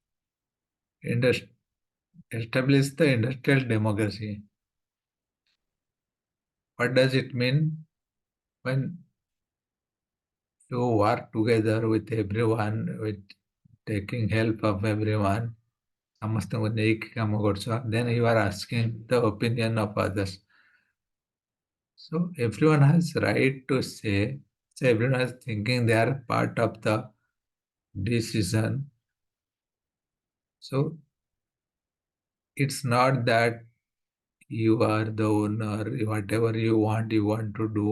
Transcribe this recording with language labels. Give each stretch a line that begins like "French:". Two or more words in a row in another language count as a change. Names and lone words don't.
English: Establish the industrial democracy. What does it mean? When you work together with everyone, with taking help of everyone,
Odia: ସମସ୍ତଙ୍କୁ ନେଇକି କାମ କରୁଛ,
English: then you are asking the opinion of others. So everyone has right to say, so everyone is thinking they are part of the decision. So it's not that you are the owner, whatever you want to do.